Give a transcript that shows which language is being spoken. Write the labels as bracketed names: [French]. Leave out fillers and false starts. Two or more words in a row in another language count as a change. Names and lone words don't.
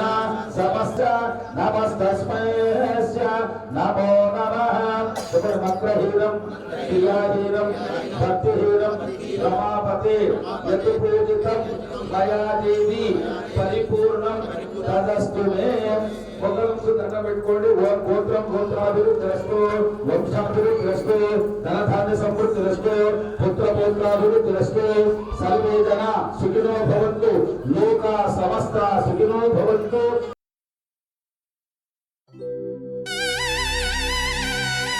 [Sanskrit] समस्त नमस्तस्मै नमो नमः मन्त्रहीनं क्रियाहीनं भक्तिहीनं रमापते यत् पूजितं मया देवी परिपूर्णं तदस्तु मे [Telugu] ఒకరికి దండం పెట్టుకోండి [Sanskrit] గోత్రం గోత్రాభివృద్ధిరస్తు వంశాభివృద్ధిరస్తు ధనధాన్య సమృద్ధిరస్తు పుత్ర పౌత్రాభివృద్ధిరస్తు సర్వే జన సుఖినో భవంతు లోకా సమస్త సుఖినో భవంతు